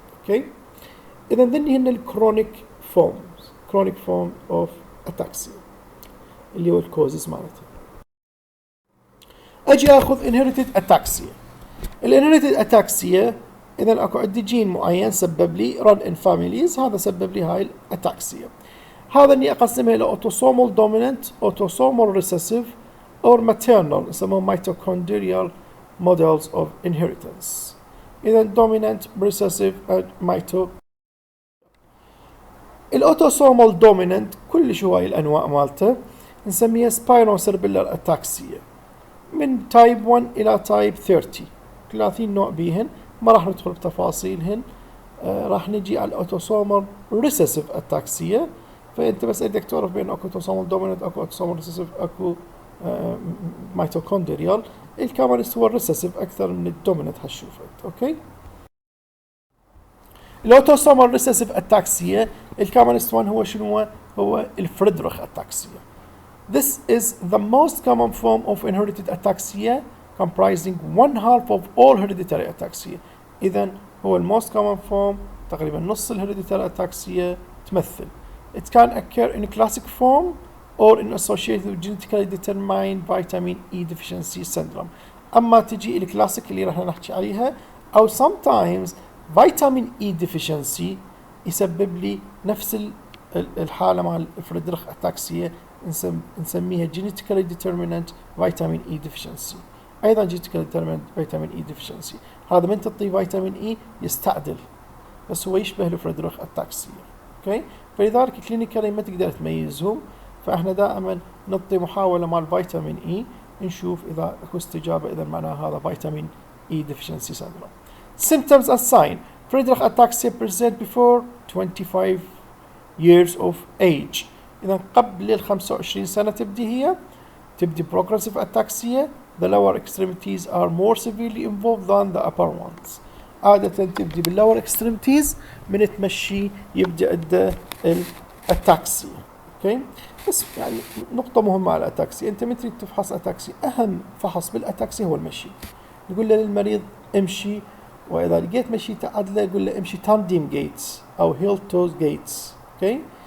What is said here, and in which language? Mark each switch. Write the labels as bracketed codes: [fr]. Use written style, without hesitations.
[ar] اوكي، اذا ذني هن الكرونيك فورمز، كرونيك فورم اوف اتاكسيا اللي هو الكوزز مالته. اجي اخذ inherited ataxia. الانهيرتد اتاكسيا اذا اكو عندي جين معين سبب لي [en] run in families، [ar] هذا سبب لي هاي الاتاكسيا. هذا اني اقسمها الى [en] autosomal dominant autosomal recessive or maternal [ar] يسموهم [en] mitochondrial models of inheritance. اذا dominant recessive and mito. [ar] الاوتوسومال دوميننت كل هواي الانواع مالته نسميها سباينوسيربيلر اتاكسيا من تايب 1 الى تايب 30 نوع بيهن، ما راح ندخل بتفاصيلهن. راح نجي على الاوتوسومال ريسيسيف اتاكسيا، فانت بس بدك تعرف بين اكو اوتوسومال دوميننت اكو اوتوسومال ريسيسيف اكو ميتوكوندريال. الكمان هو الريسيسيف اكثر من الدوميننت هتشوفه. اوكي، الاوتوسومال ريسيسيف اتاكسيا الكامنست وان هو شنو؟ هو الفريدريخ اتاكسيا. [en] This is the most common form of inherited ataxia comprising 1/2 of all hereditary ataxia. [ar] إذن هو most common form، تقريبا نص الهيريديتاري ataxia تمثل. [en] It can occur in classic form or in associated with genetically determined vitamin E deficiency syndrome. [ar] أما تجي الكلاسيك اللي راح نحكي عليها، أو [en] sometimes vitamin E deficiency [ar] يسبب لي نفس الحالة مع الفريدريخ اتاكسيا نسميها [en] genetically determinant vitamin E deficiency. [ar] ايضا genetically determinant vitamin E deficiency هذا من تعطي فيتامين اي يستعدل، بس هو يشبه الفريدريخ اتاكسيا. اوكي، فلذلك كلينيكالي ما تقدر تميزهم، فاحنا دائما نعطي محاولة مع الفيتامين اي نشوف اذا اكو استجابة، اذا معناها هذا فيتامين اي deficiency syndrome. [en] Symptoms and sign. Friedreich ataxia present before 25 years of age. [ar] إذا قبل 25 سنة تبدي progressive ataxia. [en] The lower extremities are more severely involved than the upper ones. [ar] عادة تبدي بالlower extremities، من تمشي يبدأ عند الاتاكسيا. اوكي، بس يعني نقطة مهمة على الاتاكسيا، انت من تريد تفحص اتاكسيا اهم فحص بالاتاكسيا هو المشي. نقول للمريض امشي، واذا لقيت مشي تعدله قول له امشي تانديم جيتس او هيل توز جيتس. اوكي،